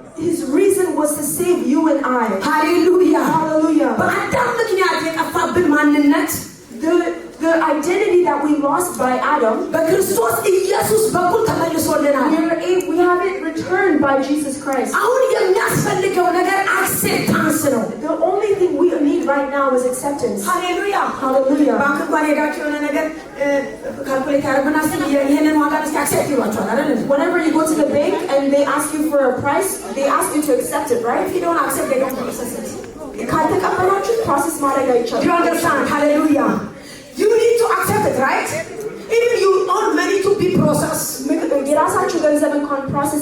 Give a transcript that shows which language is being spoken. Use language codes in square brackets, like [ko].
[en] his reason was to save you and I. [am] ሃሌሉያ። [en] Hallelujah. [am] በአዳም ምክንያት የጠፋብን ማንነት [en] The identity that we lost by Adam, [am] በክርስቶስ ኢየሱስ በኩል ተመልሶልናል። [en] we have it returned by Jesus Christ. [am] አሁን የሚያስፈልገው ነገር አክሴፕታንስ ነው። [en] The only thing we need right now is acceptance. [am] ሃሌሉያ። [en] Hallelujah. [am] ባንክ እንኳን ሄዳችሁ የሆነ ነገር ካልኩሌት ያደርጉና ይሄንን ዋጋ እስኪ አክሴፕት ይሏቸዋል አይደል? [en] Whenever you go to the bank and they ask you for a price, they ask you to accept it, right? If you don't accept, they don't process it. [am] ካልተቀበላችሁ ፕሮሰስ ማድረግ [en] Do [am] አይቻልም። [en] you understand? Hallelujah. You need to accept it, right? Even you own money to be processed. [am] የራሳችሁ ገንዘብ እንኳን ፕሮሰስ